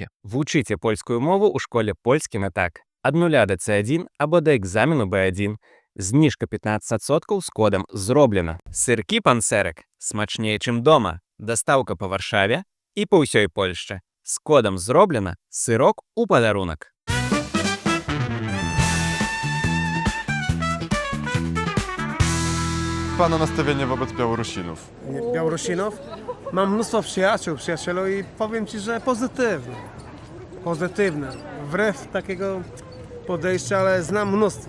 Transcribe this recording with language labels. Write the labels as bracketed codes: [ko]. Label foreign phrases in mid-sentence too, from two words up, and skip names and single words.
[be] Вучыце польскую мову ў школе польскі на так. Ад 0 да C1 або да экзамену B1. Зніжка 15% з кодам «Зроблена». Сыркі панцэрак смачнее, чым дома. Дастаўка па Варшаве і па ўсёй Польшчы. З кодам «Зроблена» сырок у падарунак. [pl] Pana nastawienie wobec Białorusinów? Białorusinów? Mam mnóstwo przyjaciół i powiem Ci, że pozytywne. Pozytywne. Wbrew takiego podejścia, ale znam mnóstwo.